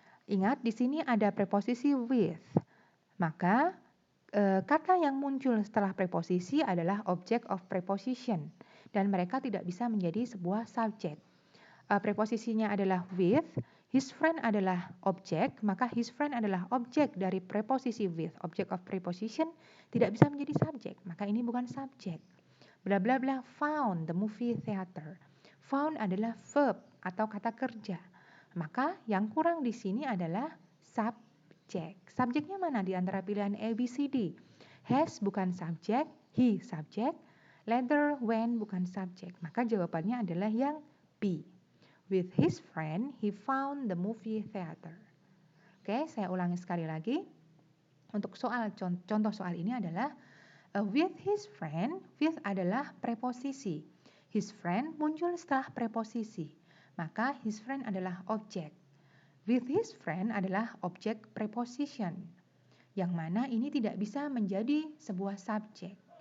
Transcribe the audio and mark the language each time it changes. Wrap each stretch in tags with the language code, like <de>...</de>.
<id>Ingat di sini ada preposisi with. Maka kata yang muncul setelah preposisi adalah object of preposition dan mereka tidak bisa menjadi sebuah subjek. Preposisinya adalah with, his friend adalah objek, maka his friend adalah objek dari preposisi with. Object of preposition tidak bisa menjadi subjek, maka ini bukan subjek.</id> <en>Bla bla bla found the movie theater.</en> <id>Found adalah verb atau kata kerja. Maka yang kurang di sini adalah subjek. Subjeknya mana di antara pilihan A, B, C, D? Has bukan subjek, he subjek, later, when bukan subjek. Maka jawabannya adalah yang B.</id> <en>With his friend, he found the movie theater.</en> <id>Oke, saya ulangi sekali lagi. Untuk contoh soal ini adalah with his friend, with adalah preposisi. His friend muncul setelah preposisi. Maka his friend adalah objek. With his friend adalah objek preposition. Yang mana ini tidak bisa menjadi sebuah subjek.</id>